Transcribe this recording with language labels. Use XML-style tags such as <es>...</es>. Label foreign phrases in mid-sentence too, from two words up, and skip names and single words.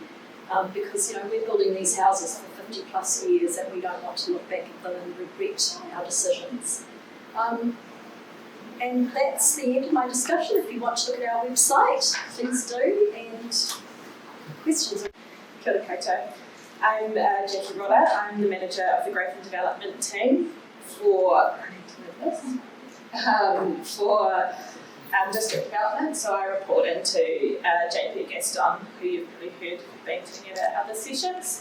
<en>Because we're building these houses for 50 plus years, and we don't want to look back at them and regret our decisions. And that's the end of my discussion. If you want to look at our website, please do. And questions?</en> <mi>Kia ora koutou.</mi> <en>I'm Jacque Rodda. I'm the manager of the growth and development team for district development. So I report into JP Gaston, who you've probably heard been together at other sessions.</en>